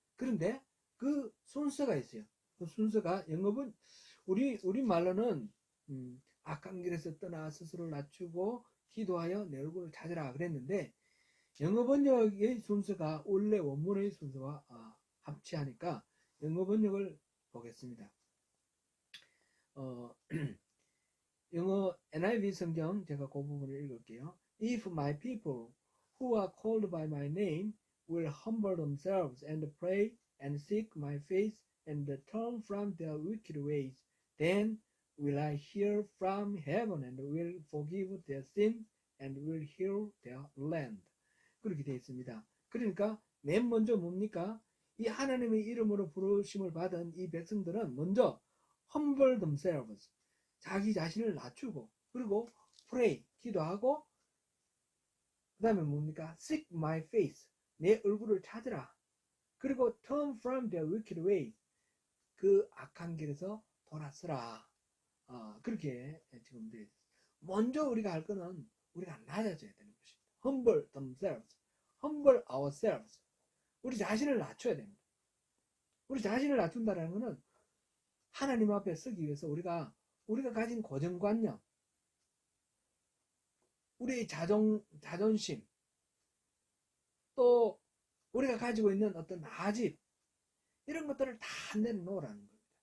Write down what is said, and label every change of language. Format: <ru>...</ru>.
<ko>그런데 그 순서가 있어요. 그 순서가 영어는 우리 말로는 악한 길에서 떠나 스스로 낮추고 기도하여 내 얼굴을 찾으라 그랬는데, 영어 번역의 순서가 원래 원문의 순서와 합치하니까 영어 번역을 보겠습니다. 영어 NIV 성경 제가 그 부분을 읽을게요.</ko> <en>If my people who are called by my name will humble themselves and pray and seek my face and turn from their wicked ways, then will I hear from heaven and will forgive their sins and will heal their land.</en> <ko>그렇게 되어 있습니다. 그러니까 맨 먼저 뭡니까? 이 하나님의 이름으로 부르심을 받은 이 백성들은 먼저</ko> <en>humble themselves,</en> <ko>자기 자신을 낮추고, 그리고 pray, 기도하고, 그 다음에 뭡니까?</ko> <en>seek my face,</en> <ko>내 얼굴을 찾으라. 그리고</ko> <en>turn from their wicked way,</en> <ko>그 악한 길에서 돌아서라. 그렇게 지금 돼 있어요. 먼저 우리가 할 거는 우리가 낮아져야 되는 것입니다.</ko> <en>humble themselves, humble ourselves.</en> <ko>우리 자신을 낮춰야 됩니다. 우리 자신을 낮춘다는 것은 하나님 앞에 서기 위해서 우리가 가진 고정관념, 우리의 자존심, 또 우리가 가지고 있는 어떤 나집, 이런 것들을 다 내려놓으라는 겁니다.</ko>